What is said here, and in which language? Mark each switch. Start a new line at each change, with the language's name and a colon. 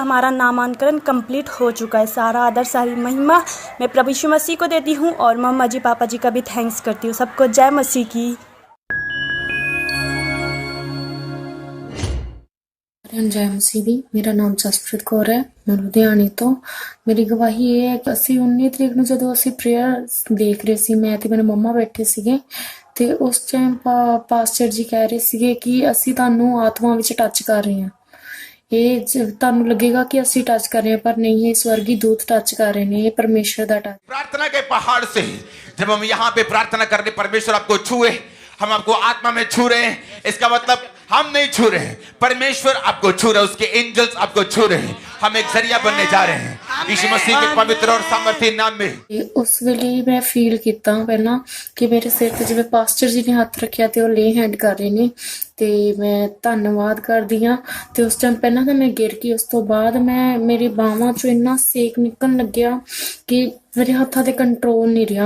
Hindi: हमारा नामांकन कंप्लीट हो चुका है। सारा आदर सारी महिमा मैं प्रभु यीशु मसीह को देती हूँ और मम्मा जी पापा जी का भी थैंक्स करती हूँ। सबको जय मसीह की।
Punjabi: जय मसीह दी।
Hindi: मेरा नाम जसप्रीत कौर है, मैं लुधियाने
Punjabi: तो।
Hindi: मेरी गवाही ये है कि
Punjabi: ਅਸੀਂ 19 ਤਰੀਕ ਨੂੰ ਜਦੋਂ ਅਸੀਂ ਪ੍ਰੇਅਰ ਦੇਖ ਰਹੇ ਸੀ, ਮੈਂ ਤੇ ਮੇਰੇ ਮੰਮਾ ਬੈਠੇ ਸੀਗੇ ਤੇ ਉਸ ਟਾਈਮ ਪਾਸਟਰ ਜੀ ਕਹਿ ਰਹੇ ਸੀਗੇ ਕਿ ਅਸੀਂ ਤੁਹਾਨੂੰ ਆਤਮਾ ਵਿੱਚ ਟੱਚ ਕਰ ਰਹੇ ਹਾਂ। ਇਹ ਤੁਹਾਨੂੰ ਲੱਗੇਗਾ ਕਿ ਅਸੀਂ ਟੱਚ ਕਰ ਰਹੇ ਹਾਂ, ਪਰ ਨਹੀਂ, ਇਹ
Hindi: स्वर्गीय दूत टच कर रहे हैं, ये परमेश्वर का टच। प्रार्थना के पहाड़ से जब हम यहाँ पे प्रार्थना करने परमेश्वर आपको छुए, हम आपको आत्मा में छू रहे हैं, इसका मतलब हम नहीं छू रहे हैं, परमेश्वर आपको छू रहे हैं, उसके एंजल्स आपको छू रहे हैं। हम एक जरिया बनने जा रहे हैं यीशु मसीह के पवित्र और सामर्थी नाम में। उस
Punjabi: ਵੇਲੇ ਮੈਂ ਫੀਲ ਕੀਤਾ ਪਹਿਲਾਂ ਕਿ ਮੇਰੇ ਸਿਰ ਤੇ ਜਿਵੇਂ ਪਾਸਟਰ ਜੀ ਨੇ ਹੱਥ ਰੱਖਿਆ ਤੇ ਉਹ ਲੇ ਹੈਂਡ ਕਰ ਰਹੇ ਨੇ, ਤੇ ਮੈਂ ਧੰਨਵਾਦ ਕਰਦੀ ਹਾਂ। ਤੇ ਉਸ ਟਾਈਮ ਪਹਿਲਾਂ ਤਾਂ ਮੈਂ ਗਿਰ ਗਈ, ਉਸ ਤੋਂ ਬਾਅਦ ਮੇਰੀ ਬਾਹਾਂ ਚੋਂ ਇੰਨਾ ਸੇਕ ਨਿਕਲਣ ਲੱਗਿਆ ਕਿ ਮੇਰੇ ਹੱਥਾਂ ਤੇ ਕੰਟਰੋਲ ਨਹੀਂ ਰਿਹਾ।